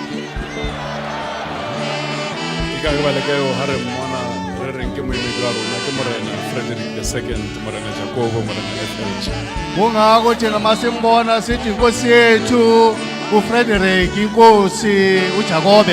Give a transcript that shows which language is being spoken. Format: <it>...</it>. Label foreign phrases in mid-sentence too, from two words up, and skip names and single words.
<st>Ke ka ge ba leka yo ha re mmona re reng ke moemedi wa rona ke Morena Frederick II, Morena Jacobo, Morena FH.</st> <zu>Kungako thina masimbona sithi inkosi yethu uFrederick, inkosi uJakobe.</zu>